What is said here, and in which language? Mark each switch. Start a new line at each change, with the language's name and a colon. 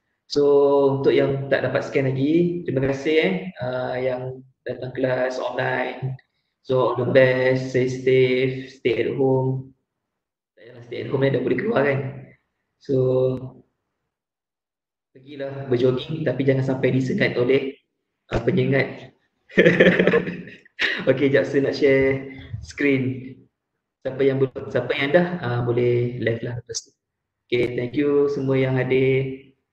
Malay: So untuk yang tak dapat scan lagi, terima kasih yang datang kelas online.
English: So all the best, stay safe, stay at home.
Malay: Tak payahlah
English: stay at home
Malay: dah boleh keluar kan. So pergilah berjogging tapi jangan sampai disengat oleh penyengat. Okay, jap saya nak share screen. Siapa yang dah boleh live lah lepas tu. Okay, thank you semua yang hadir.